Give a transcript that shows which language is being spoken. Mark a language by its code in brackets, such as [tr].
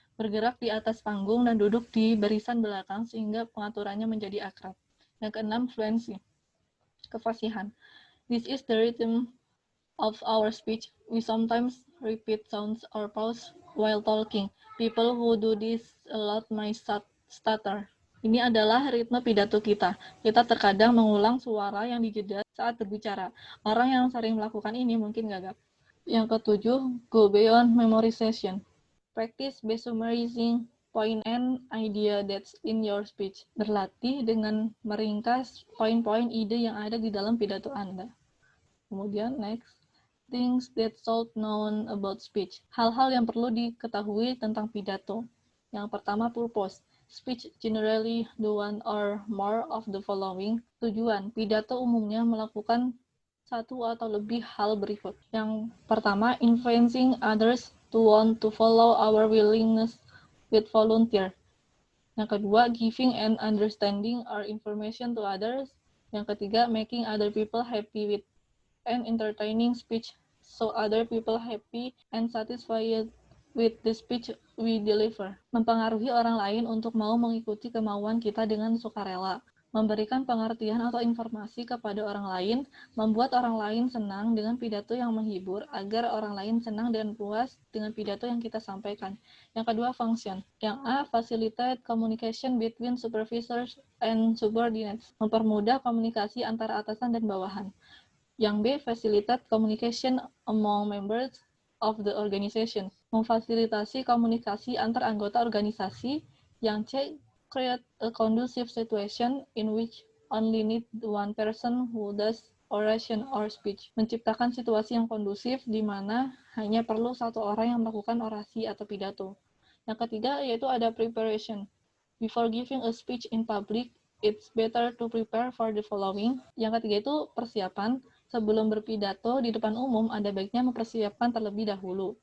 [id] Bergerak di atas panggung dan duduk di barisan belakang sehingga pengaturannya menjadi akrab. Yang keenam, fluency, kefasihan. [en] This is the rhythm of our speech. We sometimes repeat sounds or pause while talking. People who do this a lot might stutter. [id] Ini adalah ritme pidato kita. Kita terkadang mengulang suara yang dijeda saat berbicara. Orang yang sering melakukan ini mungkin gagap. Yang ketujuh, [en] go beyond memorization. Practice by summarizing point and idea that's in your speech. [id] Berlatih dengan meringkas poin-poin ide yang ada di dalam pidato Anda. Kemudian, next. [en] Things that should known about speech. [id] Hal-hal yang perlu diketahui tentang pidato. Yang pertama, purpose. [en] Speech generally do one or more of the following. [id] Tujuan, pidato umumnya melakukan satu atau lebih hal berikut. Yang pertama, [en] influencing others to want to follow our willingness with volunteer. [id] Yang kedua, [en] giving and understanding our information to others. [id] Yang ketiga, [en] making other people happy with and entertaining speech so other people happy and satisfied with the speech we deliver. [id] Mempengaruhi orang lain untuk mau mengikuti kemauan kita dengan sukarela. Memberikan pengertian atau informasi kepada orang lain, membuat orang lain senang dengan pidato yang menghibur agar orang lain senang dan puas dengan pidato yang kita sampaikan. Yang kedua, function. Yang A, [en] facilitate communication between supervisors and subordinates. [id] Mempermudah komunikasi antara atasan dan bawahan. Yang B, [en] facilitate communication among members of the organization. [id] Memfasilitasi komunikasi antar anggota organisasi. Yang C, [en] create a conducive situation in which only need one person who does oration or speech. [id] Menciptakan situasi yang kondusif di mana hanya perlu satu orang yang melakukan orasi atau pidato. Yang ketiga yaitu ada preparation. [en] Before giving a speech in public, it's better to prepare for the following. [id] Yang ketiga itu persiapan. Sebelum berpidato di depan umum, ada baiknya mempersiapkan terlebih dahulu.